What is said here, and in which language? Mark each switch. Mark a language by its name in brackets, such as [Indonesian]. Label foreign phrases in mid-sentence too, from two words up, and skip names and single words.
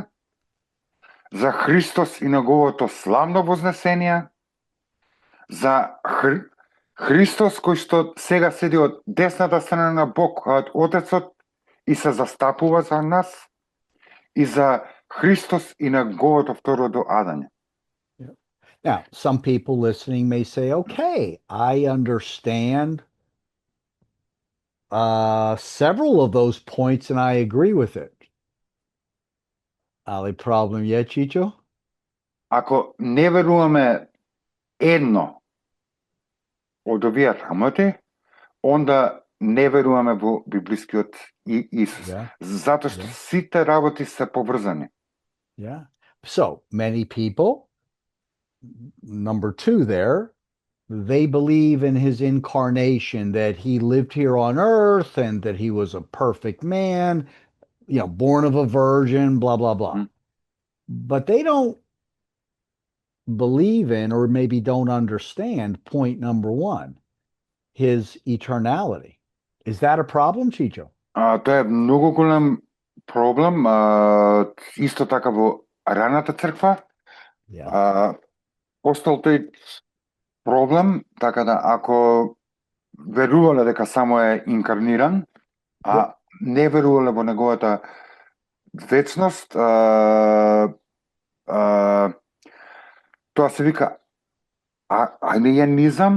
[Macedonian] За Христос и неговото славно вознесение. За Христос кој што сега седи од десната страна на Бог, од Отецот, и се застапува за нас, и за Христос и неговото второ доаѓање. [English] Now, some people listening may say, okay, I understand several of those points and I agree with it. [Serbian] Ali problem je, Chicho? [Macedonian] Ако не веруваме едно од овие работи, онда не веруваме во библискиот Исус. Затоа што сите работи се поврзани. [English] Yeah. So, many people, number 2 there, they believe in his incarnation, that he lived here on earth and that he was a perfect man, born of a virgin, blah, blah, blah. But they don't believe in, or maybe don't understand, point number 1, his eternality. Is that a problem, Chicho? [Macedonian] Тоа е многу голем проблем, исто така во раната црква. Остал тој проблем, така да ако верувале дека само е инкарниран, не верувале во неговата вечност, тоа се вика алиенизам.